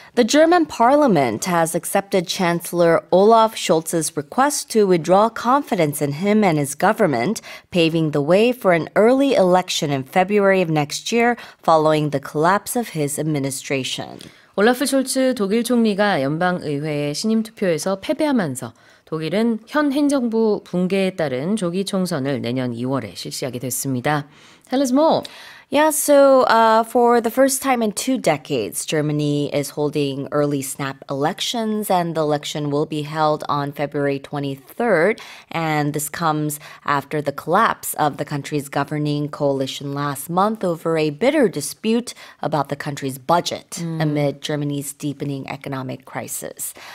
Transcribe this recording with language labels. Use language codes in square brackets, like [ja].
[en] The German parliament has accepted Chancellor Olaf Scholz's request to withdraw confidence in him and his government, paving the way for an early election in February of next year following the collapse of his administration. [ko] 올라프 숄츠 독일 총리가 연방의회의 신임 투표에서 패배하면서 독일은 현 행정부 붕괴에 따른 조기 총선을 내년 2월에 실시하게 됐습니다. [en] Tell us more. Yeah, so for the first time in 2 decades, Germany is holding early snap elections, and the election will be held on February 23rd. And this comes after the collapse of the country's governing coalition last month over a bitter dispute about the country's budget amid Germany's deepening economic crisis.